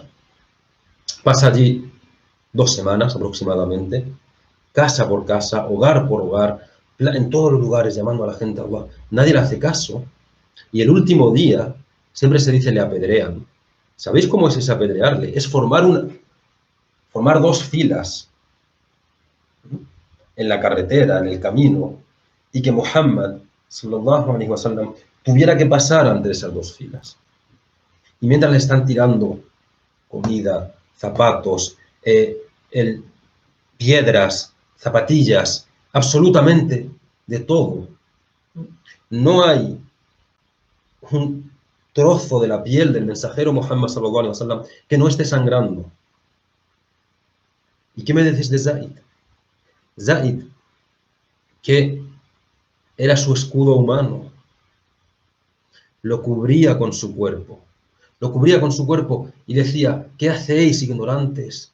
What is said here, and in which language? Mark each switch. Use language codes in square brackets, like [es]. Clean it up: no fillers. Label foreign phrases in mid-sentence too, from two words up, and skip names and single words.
[es] Pasa allí 2 semanas aproximadamente, casa por casa, hogar por hogar, en todos los lugares llamando a la gente a Allah. Nadie le hace caso. Y el último día, siempre se dice, le apedrean. ¿Sabéis cómo es ese apedrearle? Es formar 2 filas en la carretera, en el camino, y que Muhammad, [ar] صلى الله عليه وسلم, [es] tuviera que pasar entre esas 2 filas. Y mientras le están tirando comida, zapatos, piedras, zapatillas, absolutamente de todo. No hay un trozo de la piel del mensajero Muhammad [ar] صلى الله عليه وسلم [es] que no esté sangrando. ¿Y qué me dices de Zayd? Zayd, que era su escudo humano, lo cubría con su cuerpo. Lo cubría con su cuerpo y decía, ¿qué hacéis, ignorantes?